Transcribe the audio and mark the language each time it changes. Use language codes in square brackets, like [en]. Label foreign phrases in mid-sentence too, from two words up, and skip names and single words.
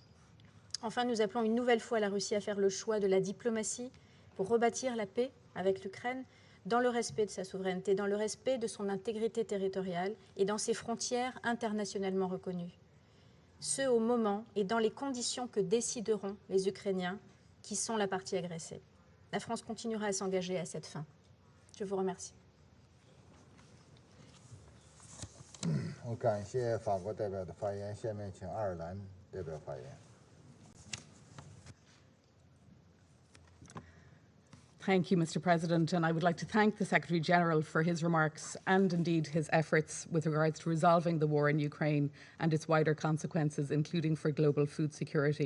[fr] Enfin, nous appelons une nouvelle fois la Russie à faire le choix de la diplomatie pour rebâtir la paix avec l'Ukraine dans le respect de sa souveraineté, dans le respect de son intégrité territoriale et dans ses frontières internationalement reconnues. Ce au moment et dans les conditions que décideront les Ukrainiens qui sont la partie agressée. La France continuera à s'engager à cette fin. Je vous remercie. [zh] 我感谢法国代表的发言，下面请爱尔兰代表发言。 [en] Thank you, Mr. President, and I would like to thank the Secretary-General for his remarks and indeed his efforts with regards to resolving the war in Ukraine and its wider consequences, including for global food security.